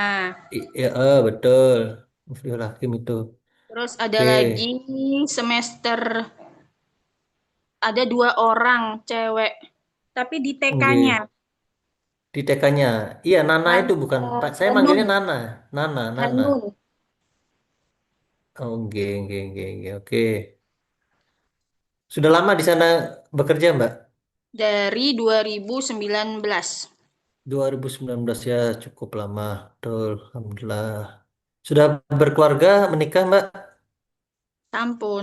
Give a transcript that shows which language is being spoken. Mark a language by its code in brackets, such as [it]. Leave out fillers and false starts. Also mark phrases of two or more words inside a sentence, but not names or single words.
[id] Ya, betul. Muflihul Hakim itu. Terus ada Oke, lagi semester ada 2 orang cewek, tapi di TK-nya nggih. Di TK-nya. Iya, Nana itu bukan. Saya manggilnya Hanun. Nana. Nana, Nana. Hanun [jv] Oh, nggih, nggih, nggih, nggih. [id] Oke. Sudah lama di sana bekerja, Mbak? dari 2019. 2019 ya, cukup lama. Betul, Alhamdulillah. Sudah berkeluarga, menikah, Mbak? Sampun.